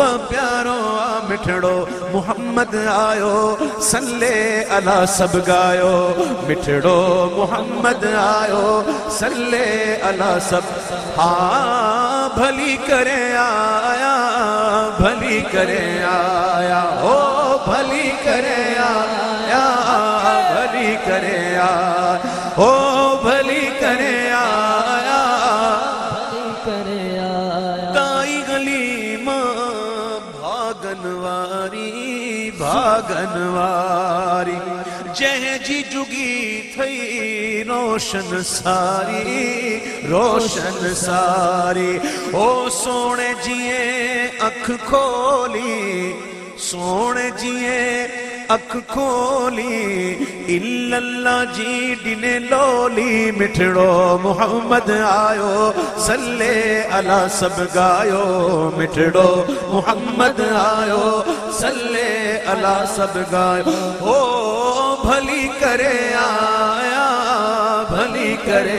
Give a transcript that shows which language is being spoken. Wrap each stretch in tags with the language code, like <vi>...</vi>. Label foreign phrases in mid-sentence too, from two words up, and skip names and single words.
<sd>پیارو مٹھڑو محمد آیو</sd> <ar>صلی علی</ar> <sd>سب گایو مٹھڑو محمد آیو</sd> <ar>صلی علی</ar> <sd>سب ہاں بھلی کرے آیا بھلی کرے آیا او بھلی کرے آیا بھلی کرے آیا او بھلی کرے آیا بھلی کرے آیا کائی گلی ماں بھاگن واری بھاگ सुहागनवारी जह जी जुगी थई रोशन सारी ओ सोने जिए अख खोली सोने जिए अख खोली इल्लल्लाह जी डिने लोली मिठड़ो मुहम्मद आयो</sd> <ar>صلی علی</ar> <sd>सब गायो मिठड़ो मुहम्मद आयो</sd> <ar>صلی علی</ar> <sd>सब गायो ओ भली करे आया भली करे</sd>